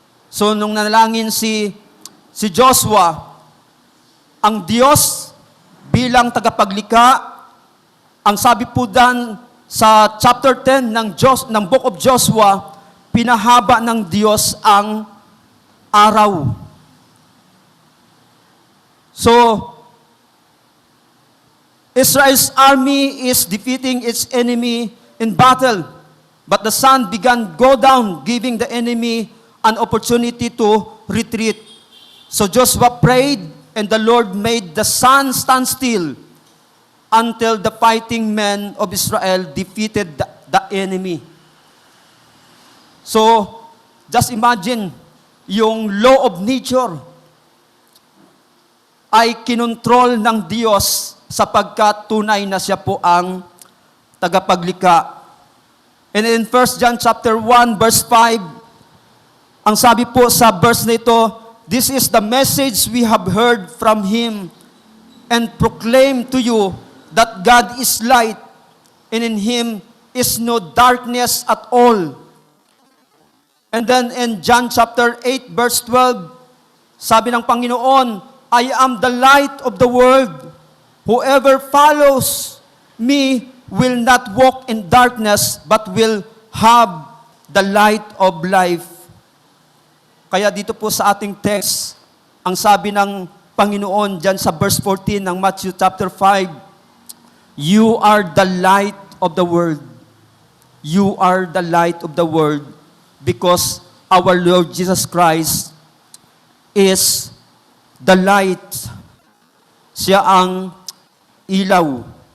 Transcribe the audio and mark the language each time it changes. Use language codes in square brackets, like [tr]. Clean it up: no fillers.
[tl] So nung nanalangin si Joshua, ang Diyos bilang tagapaglikha, ang sabi po dan sa chapter 10 ng Book of Joshua, pinahaba ng Diyos ang araw. [en] So, Israel's army is defeating its enemy in battle, but the sun began go down, giving the enemy an opportunity to retreat. So Joshua prayed, and the Lord made the sun stand still until the fighting men of Israel defeated the enemy. [tl] So, just imagine, yung law of nature ay kinontrol ng Diyos sapagkat tunay na siya po ang tagapaglikha. [en] And in 1 John chapter 1 verse 5, ang sabi po sa verse na ito, "This is the message we have heard from Him and proclaim to you that God is light, and in Him is no darkness at all." And then in John chapter 8 verse 12, sabi ng Panginoon, "I am the light of the world. Whoever follows me will not walk in darkness, but will have the light of life." [tl] Kaya dito po sa ating text, ang sabi ng Panginoon dyan sa verse 14 ng Matthew chapter 5, "You are the light of the world. [en] You are the light of the world, because our Lord Jesus Christ is the light." [tl] Siya ang ilaw.